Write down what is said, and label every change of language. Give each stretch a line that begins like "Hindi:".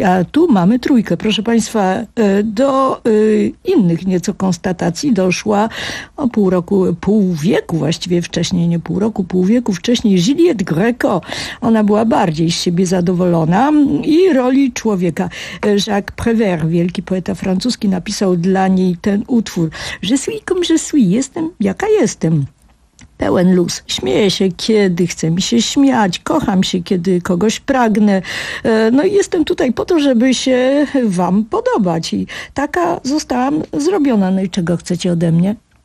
Polish: A tu mamy trójkę. Proszę Państwa, do innych nieco konstatacji doszła o pół wieku wcześniej Juliette Gréco. Ona była bardziej z siebie zadowolona i roli człowieka. Jacques Prévert, wielki poeta francuski, napisał dla niej ten utwór.
French: Je suis comme je suis,
Polish: jestem jaka jestem. Pełen luz. Śmieję się, kiedy chce mi się śmiać. Kocham się, kiedy kogoś pragnę. No i jestem tutaj po to, żeby się wam podobać. I taka zostałam zrobiona. No i czego chcecie ode mnie?